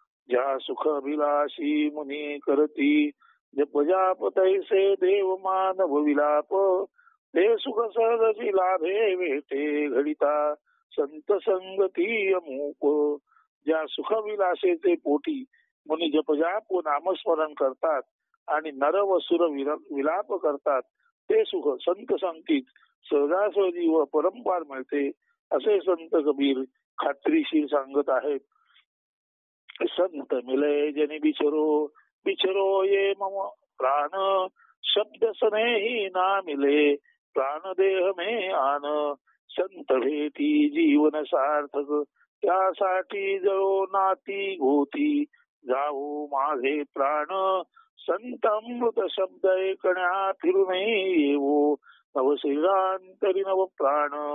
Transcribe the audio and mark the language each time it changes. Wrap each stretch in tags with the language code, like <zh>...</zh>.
<mr>ज्या सुख अभिलाषी मुनी करती जप जाप तैसे देव मानव विलाप ते सुख सहजची लाभे भेटे घडिता संत संगती अमूप. ज्या सुखविलासेचे पोटी मुनी जपजाप व नामस्मरण करतात आणि नर व सुर विलाप करतात ते सुख संत संगतीत सहजासहजी व परंपार मिळते असे संत कबीर खात्रीशीर सांगत आहेत.</mr> <hi>संत मिले जनी बिचरो बिचरो ये मम प्राण शब्द स्नेही ना मिले प्राण देह में आन.</hi> <mr>संत भेटी जीवन सार्थक त्यासाठी जळो नाती गोती जाऊ माझे प्राण. संत अमृत शब्द ऐकण्या फिरुने येवो नव श्रीरांतरी नव प्राण.</mr>